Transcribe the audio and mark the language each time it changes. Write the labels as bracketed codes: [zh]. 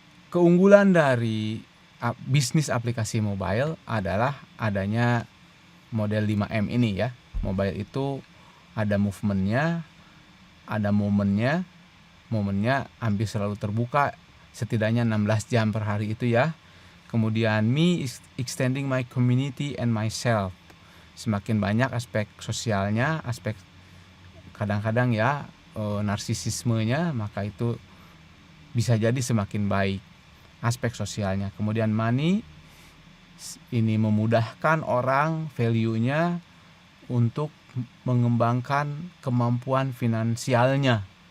[id] Keunggulan dari bisnis aplikasi mobile adalah adanya model 5M ini ya. Mobile itu ada movementnya, ada momennya hampir selalu terbuka, setidaknya 16 jam per hari itu ya. Kemudian [en] me is extending my community and myself. [id] Semakin banyak aspek sosialnya, aspek kadang-kadang ya narsisismenya, maka itu bisa jadi semakin baik aspek sosialnya. Kemudian money ini memudahkan orang value-nya untuk mengembangkan kemampuan finansialnya.